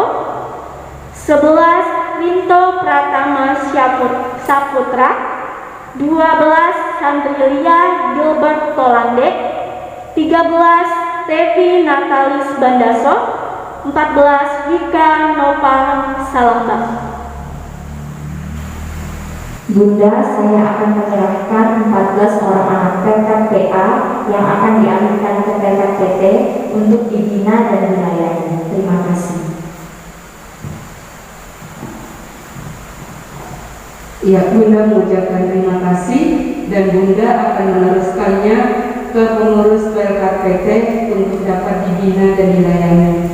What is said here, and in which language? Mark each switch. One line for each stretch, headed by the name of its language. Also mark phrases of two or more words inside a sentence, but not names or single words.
Indonesian: 11. Rinto Pratama Saputra. 12. Sandrilia Gilbert Tolande. 13. Tevi Natalis Bandaso. 14. Wika Nova Salamba. Bunda, saya akan menyerahkan 14 orang anak Pelkat PA yang akan dialihkan ke Pelkat PT untuk dibina dan dilayani. Terima kasih. Ya, Bunda mengucapkan terima kasih dan Bunda akan meneruskannya ke pengurus Pelkat PT untuk dapat dibina dan dilayani.